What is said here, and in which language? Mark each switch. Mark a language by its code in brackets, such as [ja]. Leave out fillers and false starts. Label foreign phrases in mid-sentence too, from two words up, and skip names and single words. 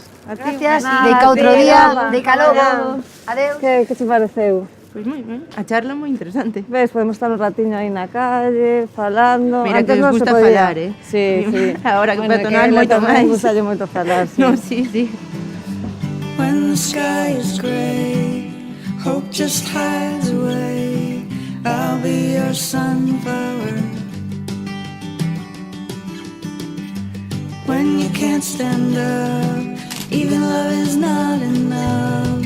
[gl] Gracias. Deica outro día, deica logo. Adeus. Que te pareceu? Pois moi ben, a charla moi interesante. Ves, podemos estar un ratiño aí na calle, falando. Mira Antes que non os se gusta podía. falar, Sí, sí. Agora que Bueno, peatonal que moito tamén máis. gustalle moito falar, sí. No, sí. [en] When the sky is gray, hope just hides away. I'll be your sunflower. When you can't stand up, even love is not enough.